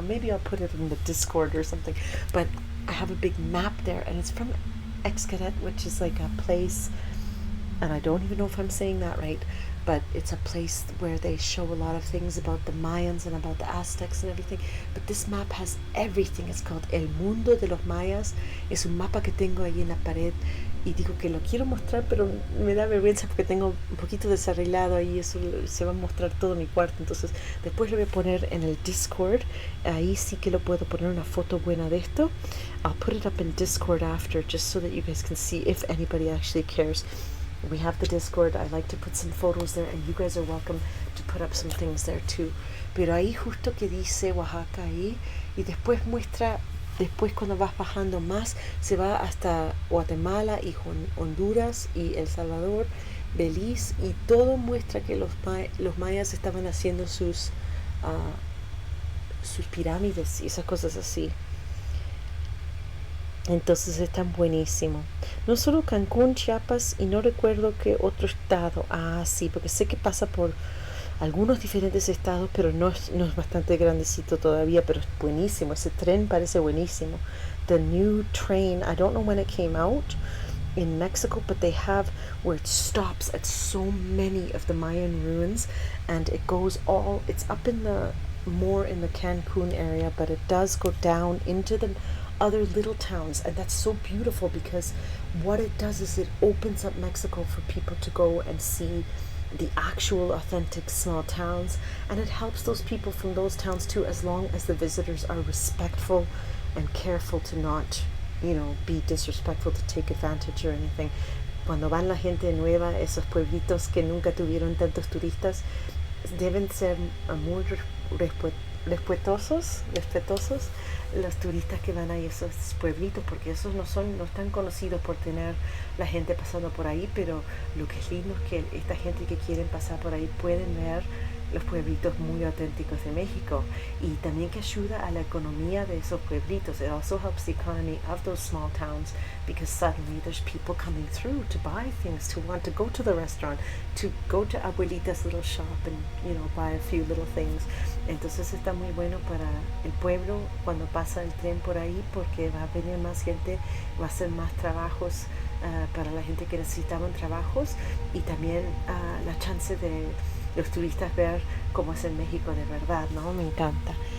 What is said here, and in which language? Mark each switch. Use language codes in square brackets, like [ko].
[en] Maybe I'll put it in the Discord or something. But I have a big map there, and it's from Xcaret, which is like a place, and I don't even know if I'm saying that right, but it's a place where they show a lot of things about the Mayans and about the Aztecs and everything. But this map has everything. It's called El Mundo de los Mayas. [es] Es un mapa que tengo ahí en la pared, y digo que lo quiero mostrar, pero me da vergüenza porque tengo un poquito desarreglado ahí, eso se va a mostrar todo mi cuarto. Entonces después lo voy a poner en el Discord, ahí sí que lo puedo poner una foto buena de esto. [en] I'll put it up in Discord after, just so that you guys can see if anybody actually cares. We have the Discord. I like to put some photos there, and you guys are welcome to put up some things there too. [es] Pero ahí justo que dice Oaxaca ahí, y después muestra, después cuando vas bajando más, se va hasta Guatemala y Honduras y El Salvador, Belice, y todo muestra que los mayas estaban haciendo sus pirámides y esas cosas así. Entonces están buenísimos. No solo Cancún, Chiapas y no recuerdo qué otro estado. Ah, sí, porque sé que pasa por algunos diferentes estados, pero no es bastante grandecito todavía, pero es buenísimo. Ese tren parece buenísimo. [en] The new train, I don't know when it came out in Mexico, but they have where it stops at so many of the Mayan ruins, and it goes all, it's up in the, more in the Cancun area, but it does go down into the other little towns, and that's so beautiful because what it does is it opens up Mexico for people to go and see the actual authentic small towns, and it helps those people from those towns too, as long as the visitors are respectful and careful to not, you know, be disrespectful, to take advantage or anything. [es] Cuando van la gente nueva, esos pueblitos que nunca tuvieron tantos turistas, deben ser muy respetuosos los turistas que van a esos pueblitos, porque esos no están conocidos por tener la gente pasando por ahí, pero lo que es lindo es que esta gente que quieren pasar por ahí pueden ver los pueblitos muy auténticos de México, y también que ayuda a la economía de esos pueblitos. [en] It also helps the economy of those small towns, because suddenly there's people coming through to buy things, to want to go to the restaurant, to go to Abuelita's little shop and, you know, buy a few little things. [es] Entonces está muy bueno para el pueblo cuando pasa el tren por ahí, porque va a venir más gente, va a hacer más trabajos para la gente que necesitaban trabajos, y también la chance de los turistas ver cómo es en México de verdad, ¿no? Me encanta.